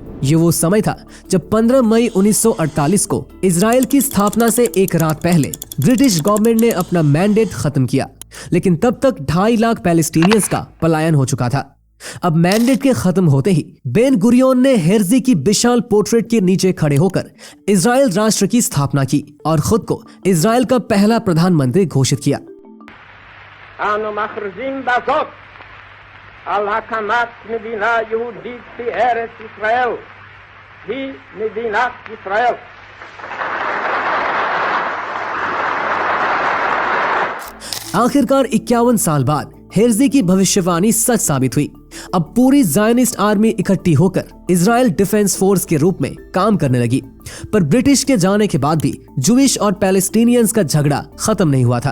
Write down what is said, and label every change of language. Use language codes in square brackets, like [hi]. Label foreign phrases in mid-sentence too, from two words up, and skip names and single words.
[hi] ये वो समय था जब 15 मई 1948 को इजराइल की स्थापना से एक रात पहले [en] British government [hi] ने अपना मैंडेट खत्म किया, लेकिन तब तक 2.5 लाख पैलेस्टीनियंस का पलायन हो चुका था। अब मैंडेट के खत्म होते ही बेन गुरियन ने हेर्जी की विशाल पोर्ट्रेट के नीचे खड़े होकर इजराइल राष्ट्र की स्थापना की और खुद को इजराइल का पहला प्रधानमंत्री घोषित किया। [he] על הקמת מדינה יהודית בארץ ישראל, היא מדינת ישראל. [hi] आखिरकार 51 साल बाद हेर्जी की भविष्यवाणी सच साबित हुई। अब पूरी ज़ायनिस्ट आर्मी इकट्ठी होकर इजराइल डिफेंस फोर्स के रूप में काम करने लगी। पर ब्रिटिश के जाने के बाद भी जूइश और पैलेस्टीनियंस का झगड़ा खत्म नहीं हुआ था।